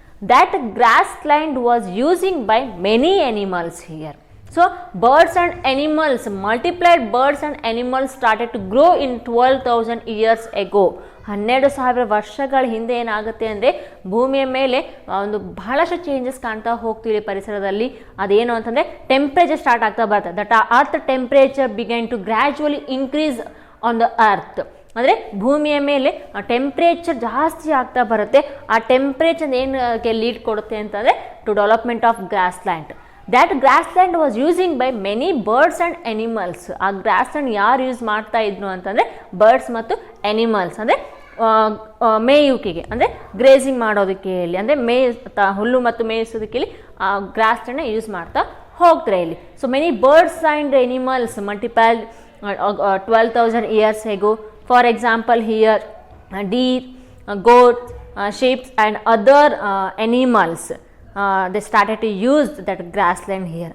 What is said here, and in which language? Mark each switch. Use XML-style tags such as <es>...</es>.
<en>That grassland was using by many animals here. So birds and animals, multiplied birds and animals started to grow in 12,000 years ago.</en> <kn>12,000 ವರ್ಷಗಳ ಹಿಂದೆ ಏನಾಗುತ್ತೆ ಅಂದರೆ ಭೂಮಿಯ ಮೇಲೆ ಒಂದು ಬಹಳಷ್ಟು ಚೇಂಜಸ್ ಕಾಣ್ತಾ ಹೋಗ್ತೀವಿ ಪರಿಸರದಲ್ಲಿ. ಅದೇನು ಅಂತಂದರೆ ಟೆಂಪ್ರೇಚರ್ ಸ್ಟಾರ್ಟ್ ಆಗ್ತಾ ಬರುತ್ತೆ.</kn> <en>That earth temperature began to gradually increase on the earth.</en> <kn>ಅಂದರೆ ಭೂಮಿಯ ಮೇಲೆ ಟೆಂಪ್ರೇಚರ್ ಜಾಸ್ತಿ ಆಗ್ತಾ ಬರುತ್ತೆ. ಆ ಟೆಂಪ್ರೇಚರ್ ಏನಕ್ಕೆ ಲೀಡ್ ಕೊಡುತ್ತೆ ಅಂತಂದರೆ</kn> <en>To development of grassland. That grassland was using by many birds and animals.</en> <kn>ಆ ಗ್ರಾಸ್ ಲ್ಯಾಂಡ್ ಯಾರು ಯೂಸ್ ಮಾಡ್ತಾ ಇದ್ರು ಅಂತಂದರೆ ಬರ್ಡ್ಸ್ ಮತ್ತು ಎನಿಮಲ್ಸ್, ಅಂದರೆ ಮೇಯುವಿಕೆಗೆ, ಅಂದರೆ ಗ್ರೇಸಿಂಗ್ ಮಾಡೋದಕ್ಕೆ ಇಲ್ಲಿ, ಅಂದರೆ ಹುಲ್ಲು ಮತ್ತು ಮೇಯಿಸೋದಕ್ಕೆ ಇಲ್ಲಿ ಆ ಗ್ರಾಸ್ ಲ್ಯಾಂಡ್ನ ಯೂಸ್ ಮಾಡ್ತಾ ಹೋಗ್ತಾರೆ ಇಲ್ಲಿ.</kn> <en>So many birds and animals multiple 12,000 years ago. For example, here deer, goats, sheep and other animals, they started to use that grassland here.</en>